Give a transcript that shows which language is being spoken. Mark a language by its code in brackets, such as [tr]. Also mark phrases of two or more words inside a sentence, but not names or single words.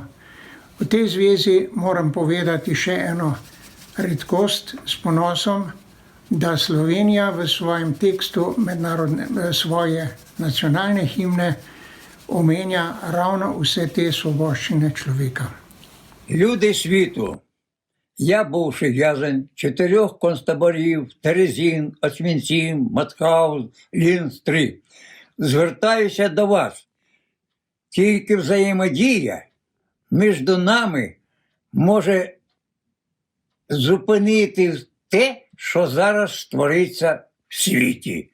[sl] V tej zvezi moram povedati še eno redkost s ponosom, da Slovenija v svojem tekstu svoje nacionalne himne omenja ravno vse te svoboščine človeka. [uk] Люди світу, я бувший в'язень 4 концтаборів Терезин, Освенцим, Мауthausen, Лінц-3, звертаюся до вас. Тільки взаємодія між нами може зупинити те, що зараз твориться в світі.